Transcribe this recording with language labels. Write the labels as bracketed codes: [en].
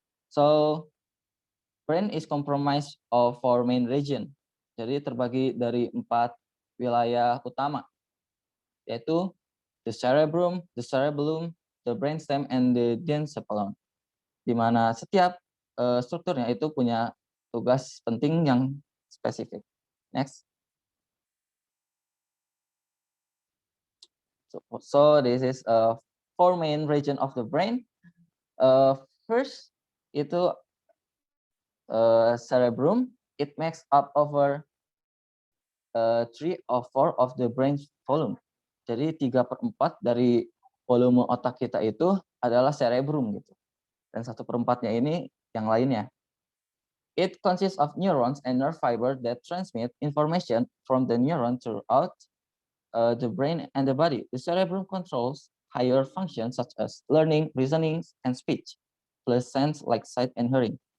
[en] So brain is comprised of 4 main region. [id] Jadi terbagi dari 4 wilayah utama, yaitu [en] the cerebrum, the brainstem, and the diencephalon. [id] Di mana setiap strukturnya itu punya tugas penting yang spesifik. Next. [en] So this is 4 main region of the brain. [id] First itu cerebrum. [en] It makes up over 3 or 4 of the brain volume. [id] Jadi 3/4 dari volume otak kita itu adalah cerebrum gitu. Dan 1/4-nya ini yang lainnya. [en] It consists of neurons and nerve fiber that transmit information from the neuron throughout the brain and the body. The cerebrum controls higher functions such as learning, reasoning, and speech, plus sense like sight and hearing.